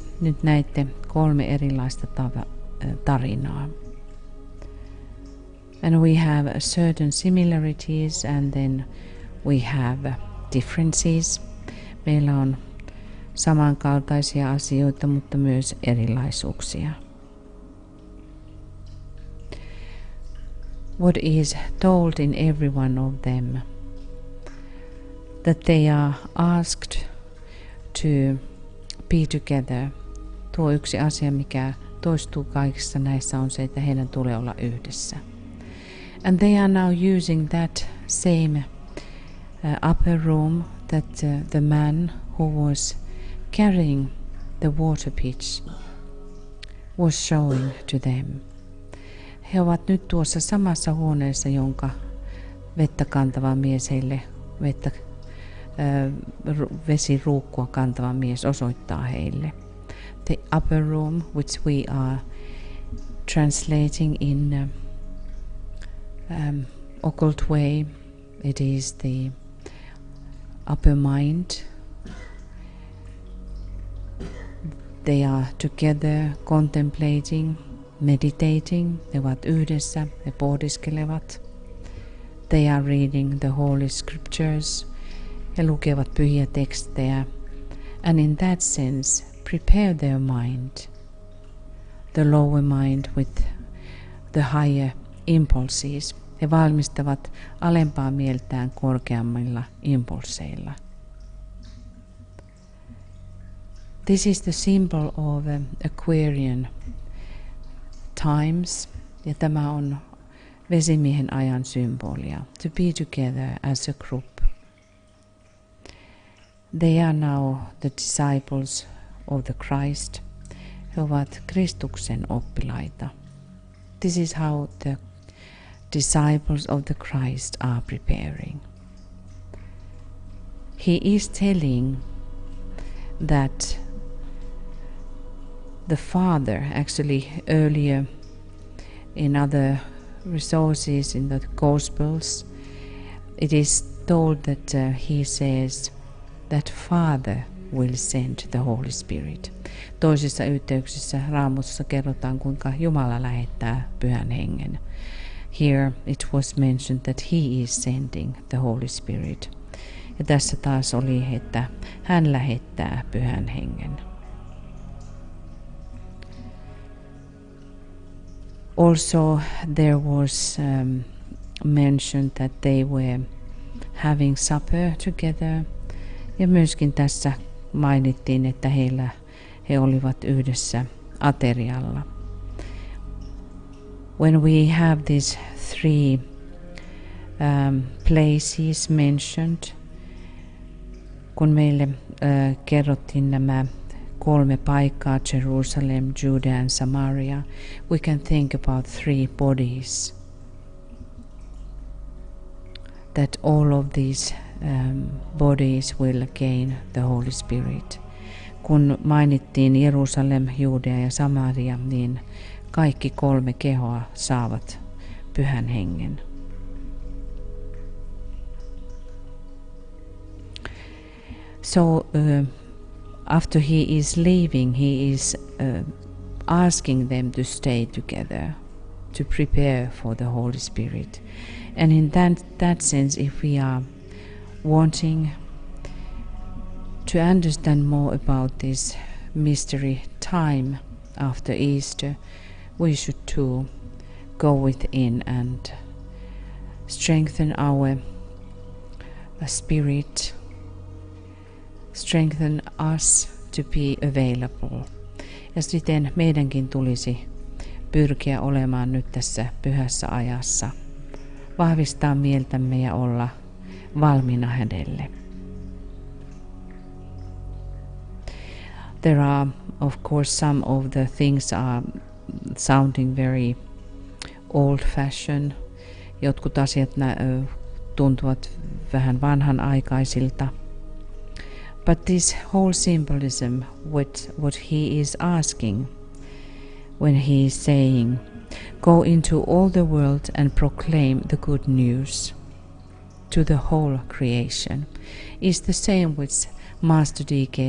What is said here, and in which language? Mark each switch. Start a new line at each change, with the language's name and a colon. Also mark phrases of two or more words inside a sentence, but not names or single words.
Finnish: Nyt näitte 3 erilaista tarinaa.
English: And we have certain similarities and then we have differences.
Finnish: Meillä on samankaltaisia asioita, mutta myös erilaisuuksia.
English: What is told in every one of them? That they are asked to be together.
Finnish: Tuo yksi asia, mikä toistuu kaikissa näissä, on se, että heidän tulee olla yhdessä.
English: And they are now using that same upper room that the man who was carrying the water pitch was showing to them.
Finnish: He ovat nyt tuossa samassa huoneessa, jonka vettä kantava mies heille vesiruukkua kantava mies osoittaa heille.
English: The upper room, which we are translating in occult way, it is the upper mind. They are together contemplating, meditating.
Finnish: He ovat yhdessä, he pohdiskelevat.
English: They are reading the holy scriptures.
Finnish: He lukevat pyhiä tekstejä.
English: And in that sense, prepare their mind, the lower mind with the higher impulses.
Finnish: He valmistavat alempaa mieltään korkeammilla impulseilla.
English: This is the symbol of Aquarian times,
Finnish: ja tämä on vesimiehen ajan symbolia.
English: To be together as a group. They are now the disciples of the Christ.
Finnish: He ovat Kristuksen oppilaita.
English: This is how the disciples of the Christ are preparing. He is telling that the Father, actually earlier in other resources in the Gospels, it is told that he says that Father will send the Holy Spirit.
Finnish: Toisissa yhteyksissä Raamussa kerrotaan, kuinka Jumala lähettää Pyhän Hengen.
English: Here it was mentioned that he is sending the Holy Spirit.
Finnish: Ja tässä taas oli, että hän lähettää Pyhän Hengen.
English: Also there was mentioned that they were having supper together.
Finnish: Ja myöskin tässä mainittiin, että he olivat yhdessä aterialla.
English: When we have these 3 places mentioned,
Finnish: kun meille kerrottiin nämä 3 paikkaa,
English: Jerusalem, Judea and Samaria, we can think about 3 bodies. That all of these bodies will gain the Holy Spirit.
Finnish: Kun mainittiin Jerusalem, Judea ja Samaria, niin kaikki 3 kehoa saavat Pyhän Hengen.
English: So after he is leaving, he is asking them to stay together, to prepare for the Holy Spirit. And in that sense, if we are wanting to understand more about this mystery time after Easter, we should too go within and strengthen our spirit, strengthen us to be available.
Finnish: Ja siten meidänkin tulisi pyrkiä olemaan nyt tässä pyhässä ajassa, vahvistaa mieltämme ja olla valmiina hänelle.
English: There are, of course, some of the things are sounding very old-fashioned.
Finnish: Jotkut asiat tuntuvat vähän vanhanaikaisilta.
English: But this whole symbolism, what he is asking when he is saying, "Go into all the world and proclaim the good news to the whole creation," is the same which Master D.K.